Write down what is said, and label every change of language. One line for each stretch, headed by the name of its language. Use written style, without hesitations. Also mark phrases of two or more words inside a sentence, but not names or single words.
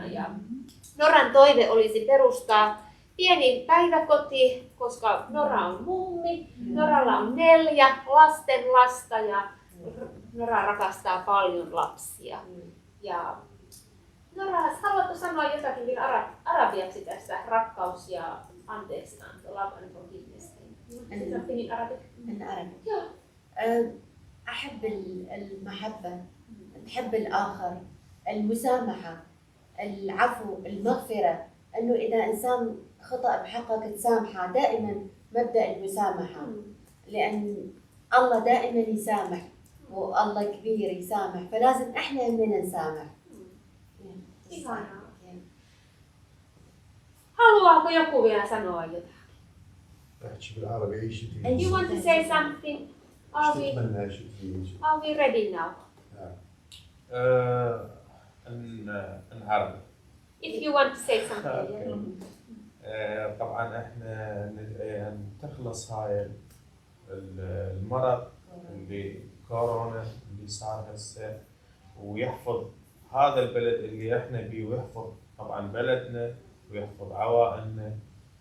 Finnish: Ja Noran toive olisi perustaa pieni päiväkoti, koska Nora on mummi, Noralla on 4 lastenlasta ja Nora rakastaa paljon lapsia. Ja Nora, haluatko sanoa jotakin vielä arabiaksi tästä rakkaus ja anteeksianto,
English: love and forgiveness? Something in Arabic?
Arabic: أحب المحبة، نحب الآخر، المسامحة، العفو، المغفرة. إنه إذا إنسان خطأ بحقك تسامحه، دائما مبدأ المسامحة، لأن الله دائما يسامح والله كبير يسامح، فلازم إحنا إننا نسامح.
Finnish: Haluaako joku vielä sanoa jotain?
Arabic: احكي بالعربي اي شيء.
English: And you want to say something? Are we ready now? in Arabic. If you want to say something.
Arabic: طبعا احنا تخلص هاي المرض اللي كورونا اللي صار هسه ويحفظ هذا البلد اللي احنا بيه ويحفظ طبعا بلدنا ويحفظ عوائلنا